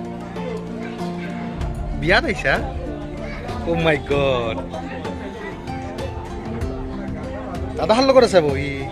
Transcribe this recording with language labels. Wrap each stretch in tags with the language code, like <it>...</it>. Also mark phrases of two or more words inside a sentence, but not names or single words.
<as>বিয়াত আহিছা?</as> <en>Oh my god.</en> <as>দাদাহাৰ লগত আছে বহি।</as>